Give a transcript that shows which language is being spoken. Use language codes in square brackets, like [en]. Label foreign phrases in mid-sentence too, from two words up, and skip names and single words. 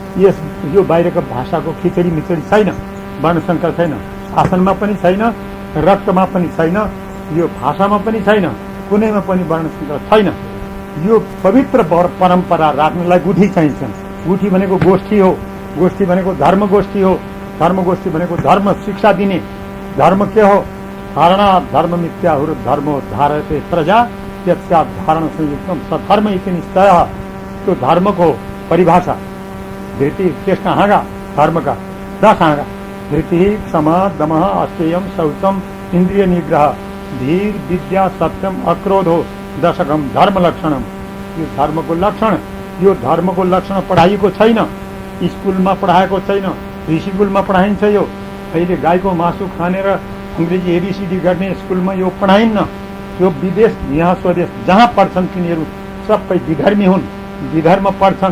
[ne] यो बाहिरको भाषाको खिचडी मिचडी छैन। वर्णशङ्कर छैन, शासनमा पनि छैन, रक्तमा पनि छैन, यो भाषामा पनि छैन, कुनैमा पनि वर्णशङ्कर छैन। यो पवित्र परम्परा राख्नलाई गुठी चाहिन्छन्। गुठी भनेको गोष्ठी हो। गोष्ठी भनेको धर्म गोष्ठी हो। धर्म गोष्ठी भनेको धर्म शिक्षा दिने। धर्म के हो? [sa] धारणा धर्म मिथ्याहुर धर्मो धारयते प्रजा यस्या धारण संयुक्तम सधर्म इति निश्चयः। [ne] तो धर्मको परिभाषा धृति कृष्ण हाँगा धर्म का 10 हाँगा [sa] धृति, क्षमा, दमः, अस्तेयम, शौचम, इंद्रिय निग्रह, धीर, विद्या, सत्यम, अक्रोधो, दशकम धर्म लक्षणम। [ne] यो धर्मको लक्षण। यो धर्मको लक्षण पढाइएको छैन, स्कुलमा पढाएको छैन, ऋषिकुलमा पढाइन्छ। यो अहिले गाईको मासु खानेर अंग्रेजी एबीसीडी गर्ने स्कुलमा यो पढाइन्न। यो विदेश, यहाँ स्वदेश जहाँ पढ्छन् तिनीहरू सबै विधर्मी हुन्, विधर्म पढ्छन्।